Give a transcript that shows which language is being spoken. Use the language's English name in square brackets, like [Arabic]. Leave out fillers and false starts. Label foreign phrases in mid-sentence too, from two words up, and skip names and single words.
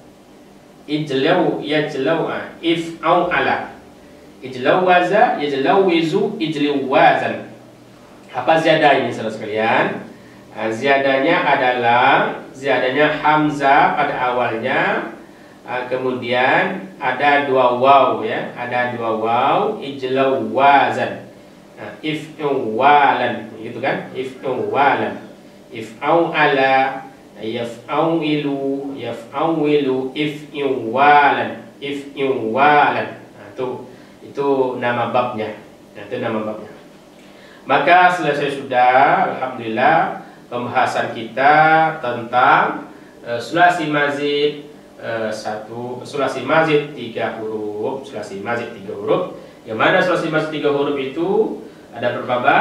[Arabic] افعوّل اجلوّذ يجلوّذ اجلوّاذا. [Indonesian] Apa ziyadah ini, saudara sekalian? Ziyadahnya adalah hamzah pada awalnya, kemudian ada dua waw, ya, ada dua waw, ijlawazan. [Arabic] افعوّالا, [Indonesian] gitu kan? [Arabic] افعوّالا افعوّل يفعوّل افعوّالا, [Indonesian] itu nama babnya. Itu nama babnya. Maka selesai sudah, alhamdulillah, pembahasan kita tentang [Arabic] ثلاثي مزيد ثلاثي مزيد [Indonesian] 3 huruf, Yang mana [Arabic] ثلاثي مزيد [Indonesian] 3 huruf itu ada berapa bab?